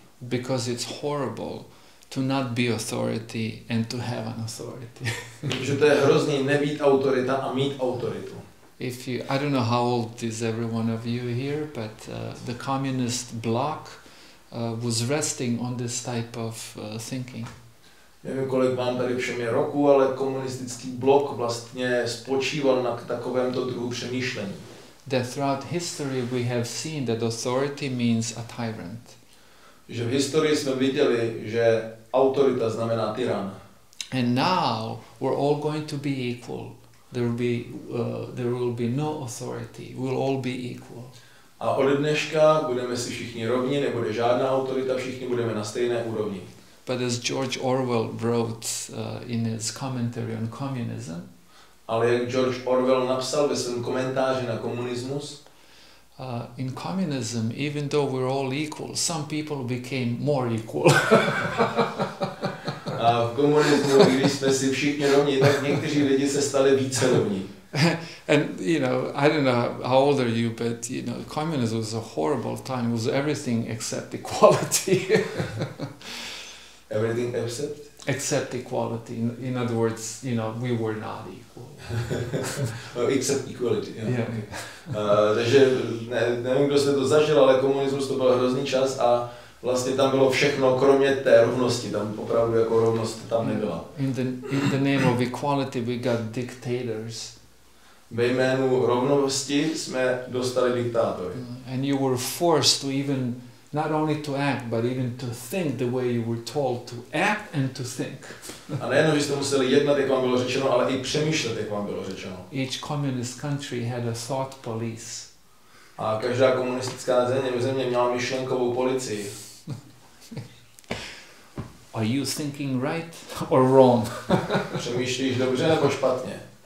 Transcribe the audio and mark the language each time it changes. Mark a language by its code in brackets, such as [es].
[en] Because it's horrible to not be authority and to have an authority. [cs] Protože to je hrozný nebýt autorita a mít autoritu. [en] I don't know how old is every one of you here, but the communist bloc was resting on this type of thinking. [cs] nevím, kolik vám tady všem je roku, ale komunistický blok vlastně spočíval na takovémto druhu přemýšlení. [en] That throughout history we have seen that authority means a tyrant. [cs] Že v historii jsme viděli, že autorita znamená tyran. [en] And now we're all going to be equal. There will be no authority. We'll all be equal. [cs] A od dneška budeme si všichni rovni, nebude žádná autorita, všichni budeme na stejné úrovni. [en] But as George Orwell wrote in his commentary on communism, [cs] ale jak George Orwell napsal ve svém komentáři na komunismus, [en] in communism, even though we're all equal, some people became more equal. [cs] A v komunismu, když jsme si všichni rovni, tak někteří lidi se stali více rovní. [en] And you know, I don't know how old are you, but you know, communism was a horrible time. It was everything except equality. Everything except equality. In other words, you know, we were not equal. Except equality. Yeah. Yeah. Okay. [cs] Takže nevím, kdo jste to zažil, ale komunismus to byl hrozný čas a vlastně tam bylo všechno, kromě té rovnosti. Tam opravdu jako rovnost tam nebyla. [en] In the name of equality, we got dictators. [cs] Ve jménu rovnosti jsme dostali diktátory. [en] And you were forced to even not only to act, but even to think the way you were told to act and to think. [cs] A nejenom, že jste museli jednat, jak vám bylo řečeno, ale i přemýšlet, jak vám bylo řečeno. [en] Each communist country had a thought police. [cs] A každá komunistická země měla myšlenkovou policii. [en] Are you thinking right or wrong? [cs] Přemýšlíš dobře nebo špatně?